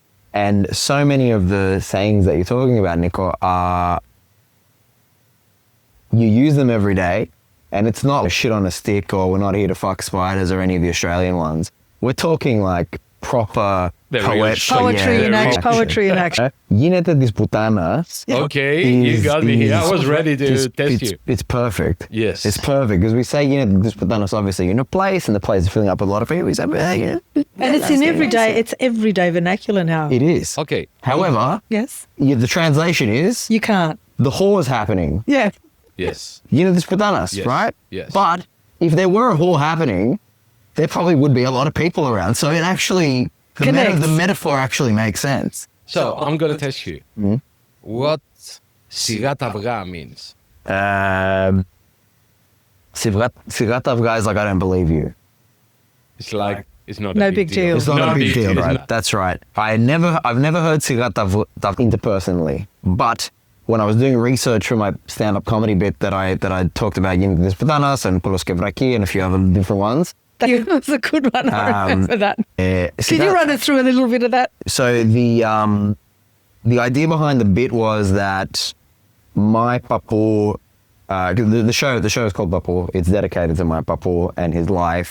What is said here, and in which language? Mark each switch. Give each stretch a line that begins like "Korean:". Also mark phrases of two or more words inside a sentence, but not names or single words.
English: And so many of the sayings that you're talking about, Nico, you use them every day, and it's not a shit on a stick or we're not here to fuck spiders or any of the Australian ones. We're talking like proper Poetry in action. Poetry in action.
Greek: Γίνεται τις πουτάνας.
English: Okay, you got me here. I was ready to test you. It's perfect. Yes. It's perfect because we say
Greek: γίνεται τις πουτάνας
English: obviously in a place and the place is filling up with a lot of people. We say, And it's in everyday vernacular now. It is. Okay. However, Yes? the translation is You can't. the whore is happening. Yeah. Yes.
Greek: Γίνεται τις πουτάνας,
English: Yes. right? Yes. But if there were a whore happening, there probably would be a lot of people around. So it actually, Connects. the metaphor actually makes sense. So I'm going to test you. What
Greek: σιγά τα αυγά
English: means?
Greek: Σιγά τα αυγά
English: is like, I don't believe you. It's like, it's not No a big big deal. It's not No a big deal, It's right? not- That's right. I've never heard
Greek: σιγά τα αυγά
English: interpersonally, but when I was doing research for my stand-up comedy bit that I talked about
Greek: γίνεται τις πουτάνας
English: and Poulos και Vraki and a few other different ones. That was a good one. I remember that. Can you run us through a little bit of that? So the idea behind the bit was that my Papou, the show is called Papou. It's dedicated to my Papou and his life.